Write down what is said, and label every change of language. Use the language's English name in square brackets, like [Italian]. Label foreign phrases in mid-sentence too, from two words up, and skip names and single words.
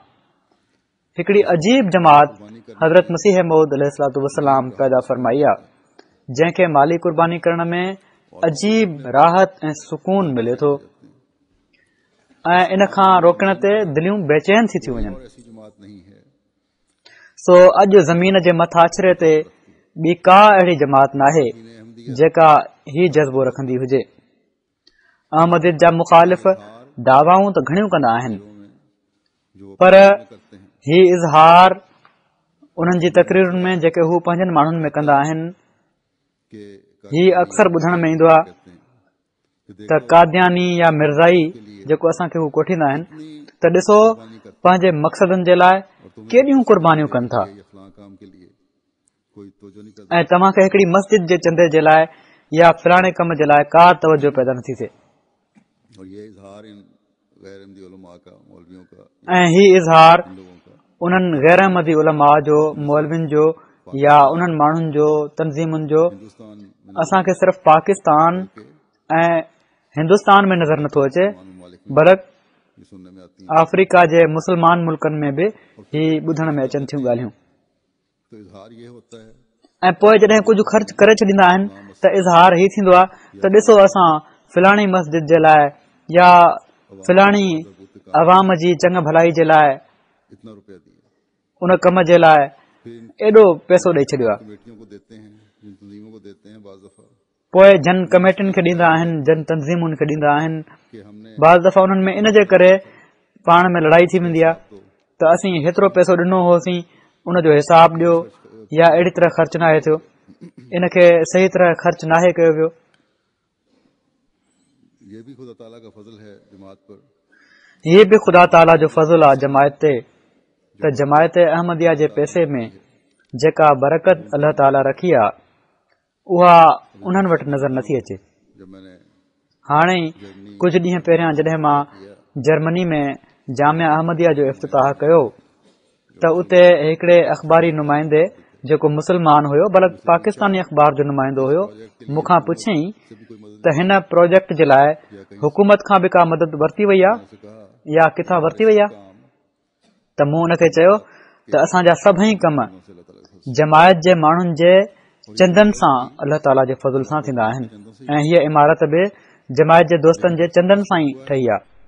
[Sindhi] हिकिड़ी अजीब जमात हज़रत मसीह मऊद [Arabic] عليه الصلاة والسلام [Sindhi] पैदा फरमाई आहे जंहिंखे माली कुर्बानी करण में अजीब राहत ऐं सुकून मिले थो ऐं इन खां रोकण ते दिलियूं बेचैन थी थियूं वञनि। [Urdu] اور ایسی جماعت نہیں ہے. [Sindhi] सो अॼु ज़मीन जे मथाछरे ते ॿी का अहिड़ी जमात नाहे जेका ही जज़्बो रखंदी हुजे। अहमदियत जा मुखालिफ़ दावाऊं त घणियूं कंदा आहिनि, जो पर [Urdu] کرتے ہیں [Sindhi] ही इज़हार उन्हनि जी तकरीरुनि में जेके हू पंहिंजनि माण्हुनि में कंदा आहिनि, [Urdu] कि [Sindhi] ही अक्सर ॿुधण में ईंदो आहे [Urdu] کہتے ہیں کہ [Sindhi] त कादियानी या मिर्ज़ाई जेको असांखे हू कोठींदा आहिनि त ॾिसो पंहिंजे मक़सदनि जे लाइ केॾियूं कुर्बानियूं कनि था [Urdu] یہ فلاں کام کے لیے کوئی توجہ نہیں کرتا. [Sindhi] ऐं तव्हांखे हिकिड़ी मस्जिद जे चंदे जे लाइ या फलाणे कम जे लाइ का तवजो पैदा नथी थिए। [Urdu] اور یہ اظہار ان غیر احمدی علما کا، مولویوں کا, [Sindhi] ऐं ही इज़हार [Urdu] ان لوگوں کا [Sindhi] उन्हनि गैर अहमदी उलमा जो, मौलविन जो या उन्हनि माण्हुनि जो, तंज़ीमुनि जो [Urdu] ہندوستان میں [Sindhi] असांखे सिर्फ़ पाकिस्तान ऐं हिंदुस्तान में नज़र नथो अचे, [Urdu] ममालिक बल्कि یہ سننے میں آتی ہیں. [Sindhi] अफ्रीका जे मुस्लमान मुल्कनि में बि ही ॿुधण में अचनि थियूं ॻाल्हियूं। [Urdu] تو اظہار یہ ہوتا ہے [Sindhi] ऐं पोइ जॾहिं कुझु ख़र्च करे छॾींदा आहिनि त इज़हार ही थींदो आहे त ॾिसो असां फलाणी मस्जिद जे लाइ या फलाणी अवाम जी चङ भलाई जे लाइ [Urdu] اتنا روپیہ دیے, [Sindhi] उन कम जे लाइ [Urdu] پھر ان [Sindhi] एॾो पैसो ॾेई छॾियो आहे। [Urdu] کمیٹیوں کو دیتے ہیں، جن تنظیموں کو دیتے ہیں بعض دفعہ [Sindhi] पोइ जन कमेटियुनि खे ॾींदा आहिनि, जन तंज़ीमुनि खे ॾींदा आहिनि। [Urdu] کہ ہم نے [Sindhi] बाज़ दफ़ा उन्हनि में इन जे करे पाण में लड़ाई थी वेंदी आहे त असीं हेतिरो पैसो ॾिनो होसीं, उनजो हिसाब ॾियो, या अहिड़ी तरह ख़र्च नाहे थियो, इनखे सही तरह ख़र्च नाहे कयो वियो। [Urdu] یہ بھی خدا تعالیٰ کا فضل ہے جماعت پر [Sindhi] हीअ बि ख़ुदा ताला जो फज़ल आहे जमायत ते त जमायत अहमदिया जे पैसे में जेका बरकत अल्लाह ताला रखी आहे उहा उन्हनि वटि नज़र नथी अचे। [Urdu] جب میں نے [Sindhi] हाणे ई कुझु ॾींहं पहिरियां जॾहिं मां जर्मनी में जामिया अहमदिया जो इफ़्तिताह कयो त उते हिकिड़े अख़बारी नुमाइंदे जेको मुस्लमान हुयो बल्कि पाकिस्तानी अख़बार जो नुमाइंदो हुयो मूंखां पुछियईं त हिन प्रोजेक्ट जे लाइ हुकूमत खां बि का मदद वरिती वई आहे या किथां वरिती वई आहे त मूं हुनखे चयो त असांजा सभई कम जमायत जे माण्हुनि जे चंदनि सां अल्लाह ताला जे फज़ल सां थींदा आहिनि ऐं हीअ इमारत बि जमायत जे दोस्तनि जे चंदनि सां ई ठही आहे